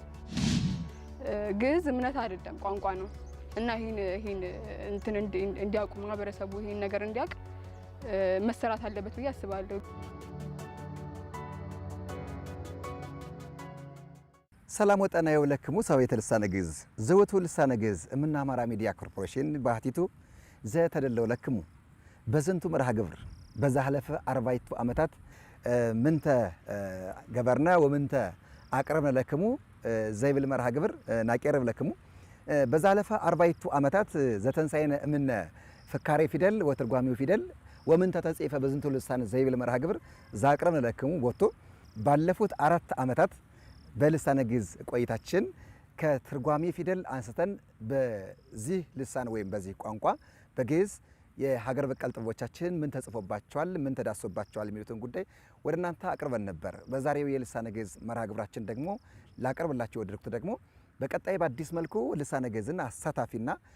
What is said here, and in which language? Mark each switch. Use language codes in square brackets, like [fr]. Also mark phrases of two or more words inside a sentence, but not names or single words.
[am] ግዕዝ እምነት አይደለም ቋንቋ ነው እና ይሄን እንትን እንዲያውቁ ማህበረሰቡ ይሄን ነገር እንዲያውቅ መሰራት አለበት ብዬ አስባለሁ። [gez] ሰላም ወጠና የውለክሙ ሰቤተ ልሳነ ግዕዝ ዘወቱ ልሳነ ግዕዝ እምና አማራ ሚዲያ ኮርፖሬሽን ባህቲቱ ዘተደለው ለክሙ በዝንቱ መርሃ ግብር በዛህለፈ 40 ዓመታት ምንተ ገበርና ወምንተ አቅረብነ ለክሙ ዘይብል መርሃ ግብር ናቀርብ ለክሙ በዛህለፈ 40 ዓመታት ዘተንሳይነ እምነ ፍካሬ ፊደል ወትርጓሚው ፊደል ወምንተ ተጽፈ በዝንቱ ልሳነ ዘይብል መርሃ ግብር ዛቅረብነ ለክሙ [am] ወጥቶ ባለፉት 4 ዓመታት በልሳነ ግዕዝ ቆይታችን ከትርጓሚ ፊደል አንስተን በዚህ ልሳን ወይም በዚህ ቋንቋ በግዕዝ የሀገር በቀል ጥበቦቻችን ምን ተጽፎባቸዋል ምን ተዳሶባቸዋል የሚሉትን ጉዳይ ወደ እናንተ አቅርበን ነበር። በዛሬው የልሳነ ግዕዝ መርሃ ግብራችን ደግሞ ላቀርብላችሁ ወደድኩት ደግሞ በቀጣይ በአዲስ መልኩ ልሳነ ግዕዝን አሳታፊና